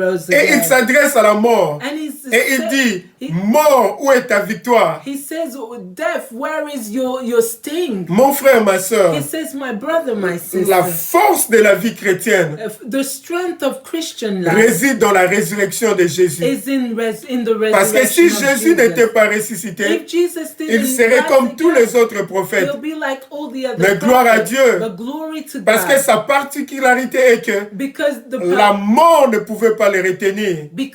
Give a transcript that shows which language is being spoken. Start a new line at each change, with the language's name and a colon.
French: Et il s'adresse à la mort. Et il dit, mort, où est ta victoire?
English: He says, death, where is your sting?
French: Mon frère, ma soeur,
English: he says, my brother, my sister,
French: la force de la vie chrétienne
English: the strength of Christian life
French: réside dans la résurrection de Jésus.
English: Is in the resurrection.
French: Parce que si Jésus n'était pas ressuscité, il serait comme tous les autres prophètes.
English: Like all the other
French: mais gloire à Dieu, parce
English: God.
French: Que sa particularité est que la mort ne pouvait pas le retenir.